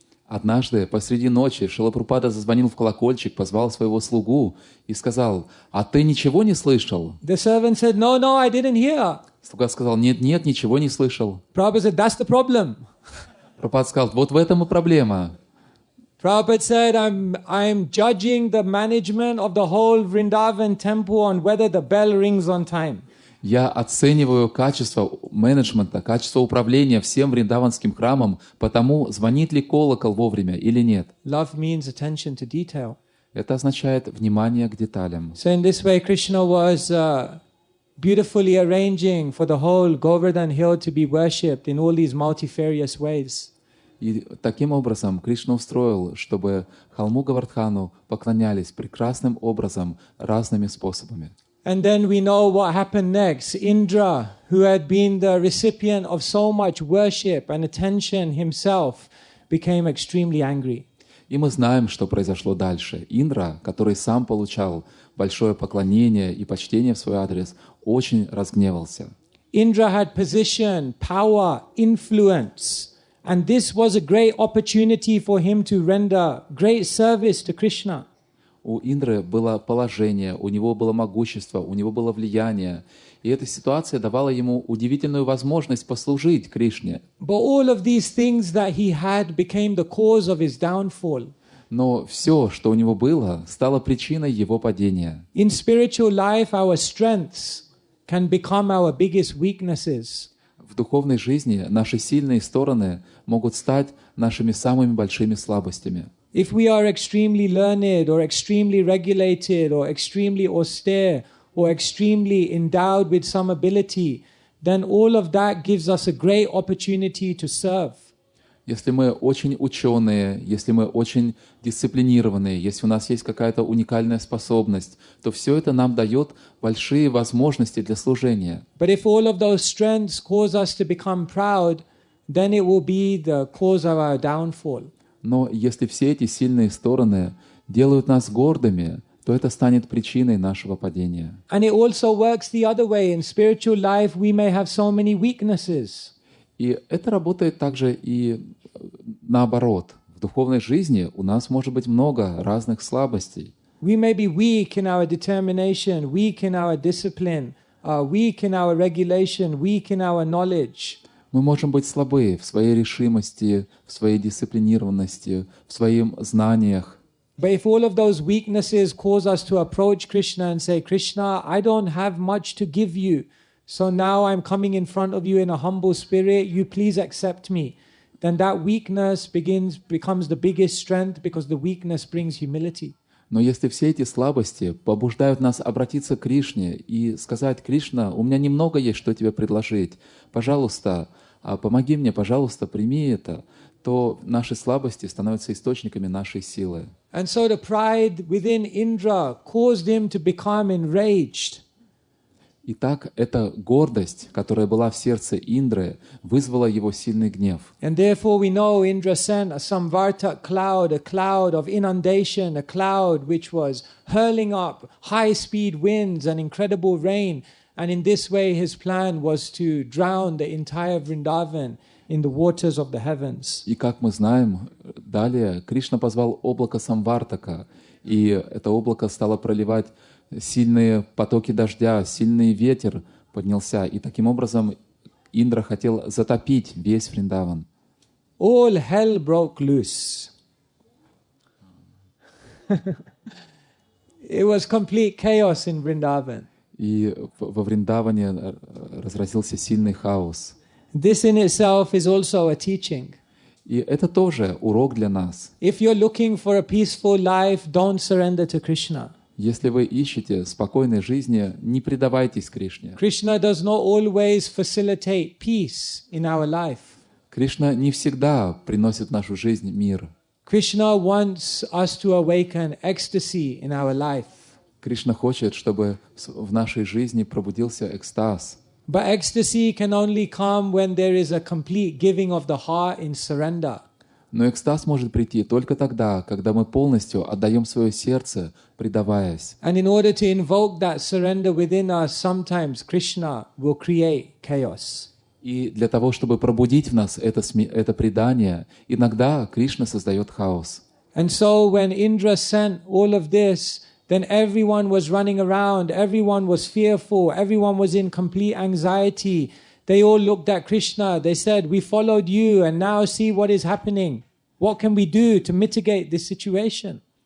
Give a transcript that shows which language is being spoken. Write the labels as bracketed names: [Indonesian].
[Russian] Однажды посреди ночи Шрила Прабхупада зазвонил в колокольчик, позвал своего слугу и сказал: «А ты ничего не слышал?» [English] The servant said, "No, I didn't hear." [Russian] Слуга сказал: «Нет, ничего не слышал». [English] Prabhupada said, "That's the problem." [Russian] Прабхупада сказал: «Вот в этом и проблема». [English] Prabhupada said, I'm judging the management of the whole Vrindavan temple on whether the bell rings on time. [Russian] Я оцениваю качество менеджмента, качество управления всем вриндаванским храмом, потому звонит ли колокол вовремя или нет. [English] Love means attention to detail. [Russian] Это означает внимание к деталям. [English] So in this way, Krishna was beautifully arranging for the whole Govardhan hill to be worshipped in all these multifarious ways. [Russian] И таким образом Кришна устроил, чтобы холму Говардхану поклонялись прекрасным образом, разными способами. [English] And then we know what happened next. Indra, who had been the recipient of so much worship and attention himself, became extremely angry. [Russian] И мы знаем, что произошло дальше. Индра, который сам получал большое поклонение и почтение в свой адрес, очень разгневался. [English] Indra had position, power, influence. And this was a great opportunity for him to render great service to Krishna. [Russian] У Индры было положение, у него было могущество, у него было влияние. И эта ситуация давала ему удивительную возможность послужить Кришне. [English] But all of these things that he had became the cause of his downfall. [Russian] Но все, что у него было, стало причиной его падения. [English] In spiritual life, our strengths can become our biggest weaknesses. [Russian] В духовной жизни наши сильные стороны могут стать нашими самыми большими слабостями. [English] If we are extremely learned or extremely regulated or extremely austere or extremely endowed with some ability, then all of that gives us a great opportunity to serve. [Russian] Если мы очень ученые, если мы очень дисциплинированные, если у нас есть какая-то уникальная способность, то все это нам дает большие возможности для служения. [English] But if all of those strengths cause us to become proud, then it will be the cause of our downfall. [Russian] Но если все эти сильные стороны делают нас гордыми, то это станет причиной нашего падения. [English] And it also works the other way. In spiritual life, we may have so many weaknesses. [Russian] И это работает также и наоборот. В духовной жизни у нас может быть много разных слабостей. [English] We may be weak in our determination, weak in our discipline, weak in our regulation, weak in our knowledge. [Russian] Мы можем быть слабы в своей решимости, в своей дисциплинированности, в своих знаниях. [English] But if all of those weaknesses cause us to approach Krishna and say, Krishna, I don't have much to give you, so now I'm coming in front of you in a humble spirit, you please accept me, then that weakness becomes the biggest strength because the weakness brings humility. [Russian] Но если все эти слабости побуждают нас обратиться к Кришне и сказать: Кришна, у меня немного есть, что тебе предложить, пожалуйста, помоги мне, пожалуйста, прими это, то наши слабости становятся источниками нашей силы. [English] And so the pride within Indra caused him to become enraged. [Russian] Итак, эта гордость, которая была в сердце Индры, вызвала его сильный гнев. [English] And therefore we know Indra sent a Samvartak cloud, a cloud of inundation, a cloud which was hurling up high-speed winds and incredible rain. And in this way his plan was to drown the entire Vrindavan in the waters of the heavens. [Russian] И как мы знаем, далее Кришна позвал облако Самвартака, и это облако стало проливать сильные потоки дождя, сильный ветер поднялся, и таким образом Индра хотел затопить весь Вриндаван. [English] All hell broke loose. It was complete chaos in Vrindavan. [Russian] И во Вриндаване разразился сильный хаос. [English] This in itself is also a teaching. [Russian] И это тоже урок для нас. [English] If you're looking for a peaceful life, don't surrender to Krishna. [Russian] Если вы ищете спокойной жизни, не предавайтесь Кришне. [English] Krishna does not always facilitate peace in our life. [Russian] Кришна не всегда приносит в нашу жизнь мир. [English] Krishna wants us to awaken ecstasy in our life. [Russian] Кришна хочет, чтобы в нашей жизни пробудился экстаз. [English] But ecstasy can only come when there is a complete giving of the heart in surrender. [Russian] Но экстаз может прийти только тогда, когда мы полностью отдаем свое сердце, предаваясь. [English] And in order to invoke that surrender within us, sometimes Krishna will create chaos. [Russian] И для того, чтобы пробудить в нас это предание, иногда Кришна создает хаос. [English] And so when Indra sent all of this, then everyone was running around, everyone was fearful, everyone was in complete anxiety. They all looked at Krishna, they said, we followed you and now see what is happening. What can we do to mitigate this situation?